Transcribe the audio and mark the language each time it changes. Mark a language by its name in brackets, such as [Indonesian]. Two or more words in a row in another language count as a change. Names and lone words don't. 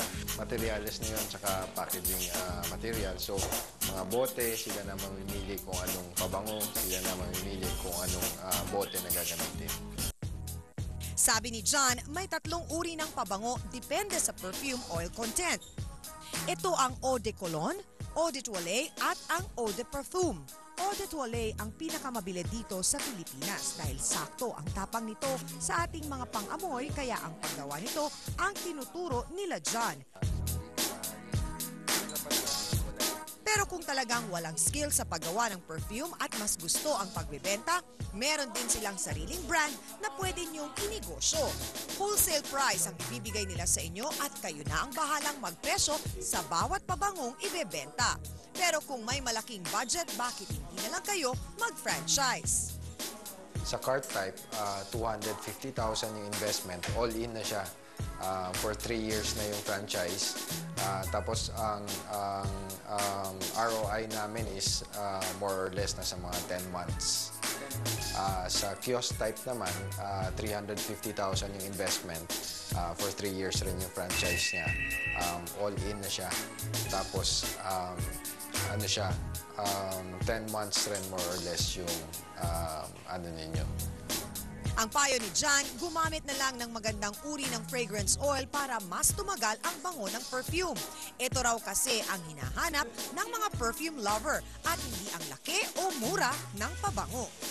[Filipino] Materials na yun, tsaka [English] packaging material. [Filipino] So, mga bote, sila na mamimili kung anong pabango, sila na mamimili kung anong bote na gagamitin. Sabi ni John, may 3 uri ng pabango depende sa [English] perfume oil content. [Filipino] Ito ang [French] eau de cologne, eau de toilette [Filipino] at ang [French] eau de parfum. Eau de toilette [Filipino] ang pinakamabili dito sa Pilipinas dahil sakto ang tapang nito sa ating mga pang-amoy kaya ang paggawa nito ang tinuturo nila John. Pero kung talagang walang skill sa paggawa ng perfume at mas gusto ang pagbebenta, meron din silang sariling brand na pwede niyong inegosyo. [English] Wholesale price [Filipino] ang ibibigay nila sa inyo at kayo na ang bahalang magpresyo sa bawat pabangong ibebenta. Pero kung may malaking budget, bakit hindi na lang kayo mag-franchise? Sa cart type, 250,000 yung investment, [English] all in [Filipino] na siya. [English] For 3 years [Filipino] na yung franchise. Tapos ang ROI namin [English] is more or less [Filipino] na sa mga 10 months. Sa kiosk type naman, 350,000 yung investment. [English] For 3 years [Filipino] rin yung franchise niya. [English] All in [Filipino] na siya. Tapos, 10 months rin [English] more or less [Filipino] yung ninyo. Ang payo ni John, gumamit na lang ng magandang uri ng [English] fragrance oil [Filipino] para mas tumagal ang bango ng perfume. Ito raw kasi ang hinahanap ng mga [English] perfume lover [Filipino] at hindi ang laki o mura ng pabango.